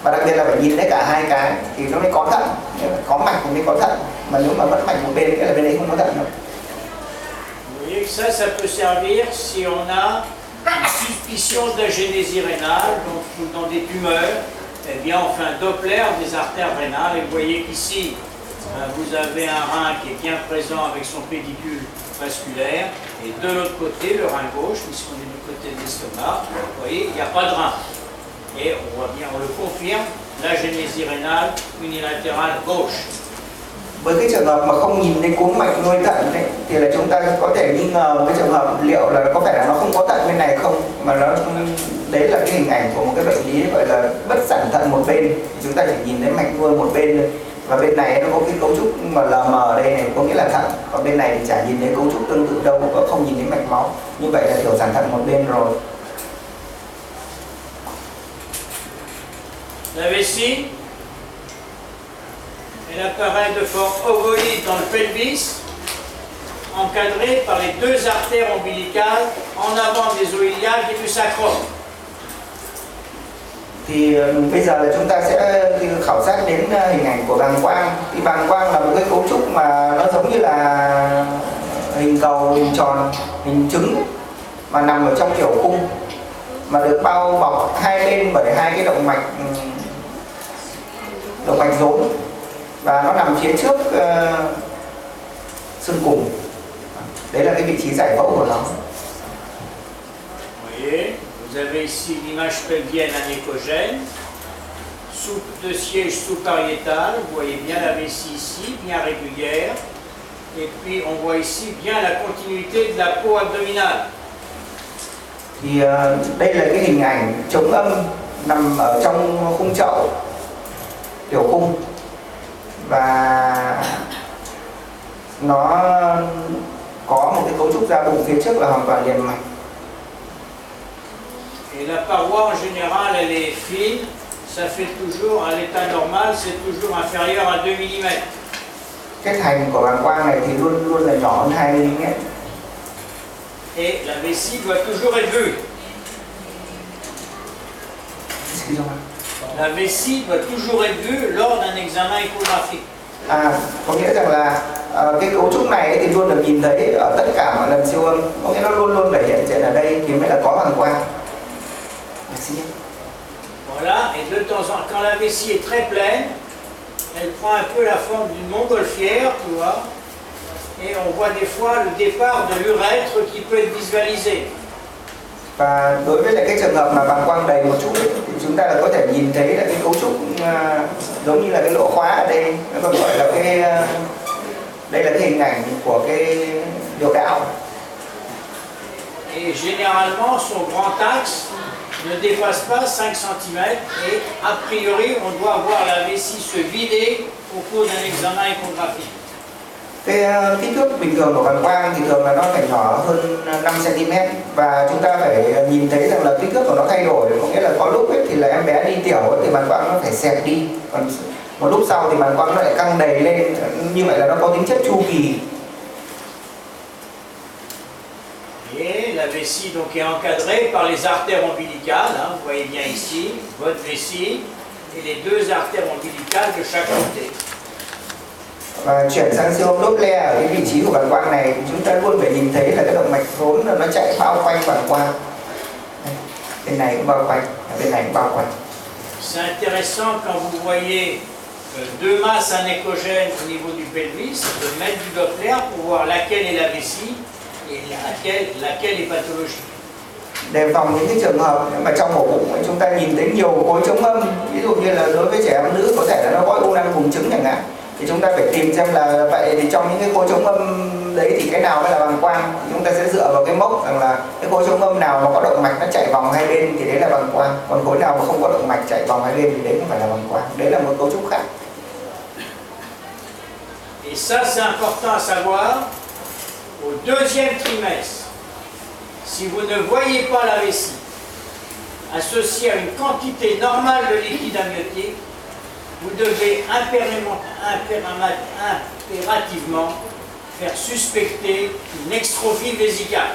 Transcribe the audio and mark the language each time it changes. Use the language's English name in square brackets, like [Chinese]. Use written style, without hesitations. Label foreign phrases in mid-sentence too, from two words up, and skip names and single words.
[Vietnamese] và đặc biệt là phải nhìn thấy cả hai cái thì nó mới có thận, có mạch thì mới có thận, mà nếu mà mất mạch một bên cái là bên đấy không có thận đâu. [French] Vous voyez que ça peut servir si on a une suspicion d'agénésie rénale, donc dans des tumeurs, eh bien on fait un Doppler des artères rénales et vous voyez qu'ici vous avez un rein qui est bien présent avec son pédicule vasculaire et de l'autre côté, le rein gauche, puisqu'on est du côté de l'estomac, vous voyez, il n'y a pas de rein. Et on voit bien, on le confirme, l'agénésie rénale unilatérale gauche. [Vietnamese] Với cái trường hợp mà không nhìn thấy cuống mạch nuôi thận ấy, thì là chúng ta có thể nghi ngờ cái trường hợp liệu là có phải là nó không có thận bên này không, mà nó đấy là cái hình ảnh của một cái bệnh lý gọi là bất sản thận một bên. Chúng ta chỉ nhìn thấy mạch nuôi một bên thôi, và bên này nó có cái cấu trúc mà lờ mờ đây này, có nghĩa là thận, còn bên này thì chả nhìn thấy cấu trúc tương tự đâu, cũng không nhìn thấy mạch máu. Như vậy là thiểu sản thận một bên rồi. [French] La vessie, elle apparaît de forme ovoïde dans le pelvis, encadrée par les deux artères ombilicales en avant des iliaques et du sacrum. [Vietnamese] Thì bây giờ là chúng ta sẽ khảo sát đến hình ảnh của bàng quang. Thì bàng quang là một cái cấu trúc mà nó giống như là hình cầu, hình tròn, hình trứng mà nằm ở trong tiểu cung, mà được bao bọc hai bên bởi hai cái động mạch rốn, và nó nằm phía trước xương cùng. Đấy là cái vị trí giải phẫu của nó. [French] Voyez, vous avez ici l'image pelvienne anéchogène, de siège sous-pariétal, vous voyez bien la vessie ici, bien régulière, et puis on voit ici bien la continuité de la peau abdominale. [Vietnamese] Thì đây là cái hình ảnh chống âm nằm ở trong khung chậu tiểu cung, và nó có một cái cấu trúc da bụng phía trước là hoàn toàn liền mạch. [French] Et la paroi en général elle est fine, ça fait toujours, à l'état normal, c'est toujours inférieur à 2 mm. [Vietnamese] Cái thành của bàng quang này thì luôn luôn là nhỏ hơn 2 mm. [French] Et la vessie doit toujours être vue. La vessie doit toujours être vue lors d'un examen échographique. [Vietnamese] Có nghĩa rằng là cái cấu trúc này thì luôn được nhìn thấy ở tất cả mọi lần siêu âm, có nghĩa nó luôn luôn thể hiện trên ở đây thì mới là có bàng quang. [French] Voilà, et de temps en temps, quand la vessie est très pleine, elle prend un peu la forme d'une montgolfière, tu vois, et on voit des fois le départ de l'urètre qui peut être visualisé. [Vietnamese] Và đối với lại cái trường hợp mà bàng quang đầy một chút ấy, thì chúng ta là có thể nhìn thấy là cái cấu trúc giống như là cái lỗ khóa ở đây, nó còn gọi là cái đây là cái hình ảnh của cái điệu đạo. [French] Et généralement son grand axe ne dépasse pas 5 cm et a priori on doit voir la vessie se vider au cours d'un examen échographique. [Vietnamese] Cái kích thước bình thường của bàng quang thì thường là nó phải nhỏ hơn 5 cm, và chúng ta phải nhìn thấy rằng là kích thước của nó thay đổi, có nghĩa là có lúc ấy thì là em bé đi tiểu ấy, thì bàng quang nó phải xẹp đi, còn một lúc sau thì bàng quang nó lại căng đầy lên, như vậy là nó có tính chất chu kỳ. [French] Et la vessie donc est encadrée par les artères ombilicales, hein, vous voyez bien ici, votre vessie et les deux artères ombilicales de chaque côté. [Vietnamese] Và chuyển sang siêu âm Doppler ở cái vị trí của bàng quang này, chúng ta luôn phải nhìn thấy là cái động mạch rốn nó chạy bao quanh bàng quang. Bên này cũng bao quanh, bên này cũng bao quanh. [French] C'est intéressant quand vous voyez deux masses anéchogènes au niveau du pelvis, de mettre du Doppler pour voir laquelle est la vessie et laquelle est pathologique. [Vietnamese] Đề phòng những cái trường hợp mà trong ổ bụng chúng ta nhìn thấy nhiều khối chống âm, ví dụ như là đối với trẻ em nữ có thể là nó có u năng buồng trứng chẳng hạn, thì chúng ta phải tìm xem là vậy thì trong những cái khối chống âm đấy thì cái nào mới là bàng quang. Chúng ta sẽ dựa vào cái mốc rằng là cái khối chống âm nào mà có động mạch nó chạy vòng hai bên thì đấy là bàng quang, còn khối nào mà không có động mạch chạy vòng hai bên thì đấy không phải là bàng quang. Đấy là một cấu trúc khác. [French] Et ça c'est important à savoir, au deuxième trimestre, si vous ne voyez pas la vessie associée à une quantité normale de liquide amniotique, vous devez impérativement faire suspecter une extrophie vésicale.